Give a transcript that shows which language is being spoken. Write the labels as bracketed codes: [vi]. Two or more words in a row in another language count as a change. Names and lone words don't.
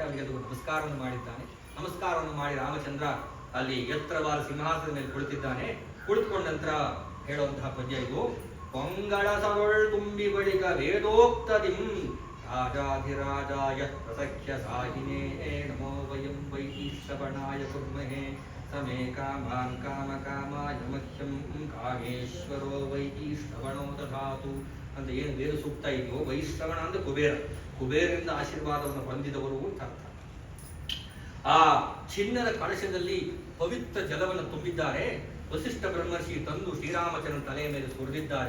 [kn] ಅವರಿಗೆ ಅದು ನಮಸ್ಕಾರವನ್ನು ಮಾಡಿದ್ದಾನೆ. ನಮಸ್ಕಾರವನ್ನು ಮಾಡಿ ರಾಮಚಂದ್ರ ಅಲ್ಲಿ ಎತ್ತರವಾದ ಸಿಂಹಾಸನದ ಮೇಲೆ ಕುಳಿತಿದ್ದಾನೆ. ಕುಳಿತುಕೊಂಡ ನಂತರ ಹೇಳುವಂತಹ ಪದ್ಯ ಇದು. ಪೊಂಗಳಸವಳ್ ತುಂಬಿ ಬಳಿಕ ವೇದೋಕ್ತದಿಂ [sa] ರಾಜಾಧಿರಾಜಾಯ ಪ್ರಸಖ್ಯ ಸಾಹಿನೇ ನಮೋ ವಯಂ ವೈಶ್ರವಣಾಯ ಕುರ್ಮಹೇ ಸಮೇ ಕಾಮಾನ್ ಕಾಮ ಕಾಮಾಯ ಮಹ್ಯಂ ಕಾಮೇಶ್ವರೋ ವೈಶ್ರವಣೋ ದಧಾತು [kn] ಅಂತ ಏನು ವೇದ ಸೂಕ್ತ ಇದೆಯೋ, ವೈಶ್ರವಣ ಅಂದ್ರೆ ಕುಬೇರ, ಕುಬೇರರಿಂದ ಆಶೀರ್ವಾದವನ್ನು ಹೊಂದಿದವರು ಅಂತ ಅರ್ಥ. ಆ ಚಿನ್ನದ ಕಳಶದಲ್ಲಿ ಪವಿತ್ರ ಜಲವನ್ನು ತುಂಬಿದ್ದಾರೆ. ವಸಿಷ್ಠ ಬ್ರಹ್ಮರ್ಷಿ ತಂದು ಶ್ರೀರಾಮಚಂದ್ರನ ತಲೆಯ ಮೇಲೆ ಸುರಿದಿದ್ದಾರೆ.